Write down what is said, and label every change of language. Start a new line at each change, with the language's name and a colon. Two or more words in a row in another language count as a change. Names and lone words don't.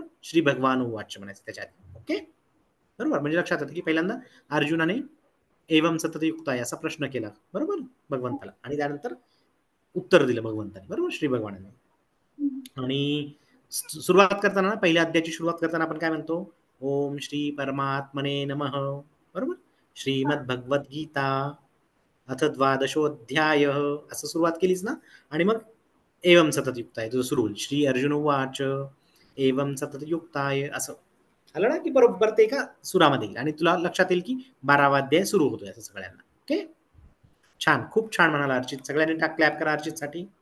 Sanskrit: श्री भगवान उवाच
Marathi: म्हणायचं त्याच्या आधी. ओके. बरोबर. म्हणजे लक्षात येतं की पहिल्यांदा अर्जुनाने
Sanskrit: एवं सतत युक्त
Marathi: आहे असा प्रश्न केला. बरोबर भगवंताला आणि त्यानंतर उत्तर दिलं भगवंताने. बरोबर श्री भगवानाने. आणि सुरुवात करताना पहिल्या अध्यायाची सुरुवात करताना आपण काय म्हणतो?
Sanskrit: ओम श्री परमात्मने नमः.
Marathi: बरोबर.
Sanskrit: श्रीमद भगवद्गीता अथ 12ोऽध्याय
Marathi: असं सुरुवात केलीच ना. आणि मग
Sanskrit: एवं सतत युक्त
Marathi: आहे तुझं सुरू होईल.
Sanskrit: श्री अर्जुन उवाच एवं सतत युक्ताय
Marathi: असं आलं ना की बरोबर ते एका सुरामध्ये येईल आणि तुला लक्षात येईल की 12वा अध्याय सुरू होतोय असं सगळ्यांना. ओके. छान खूप छान म्हणाला अर्चित. सगळ्यांनी क्लॅप करा अर्चित साठी.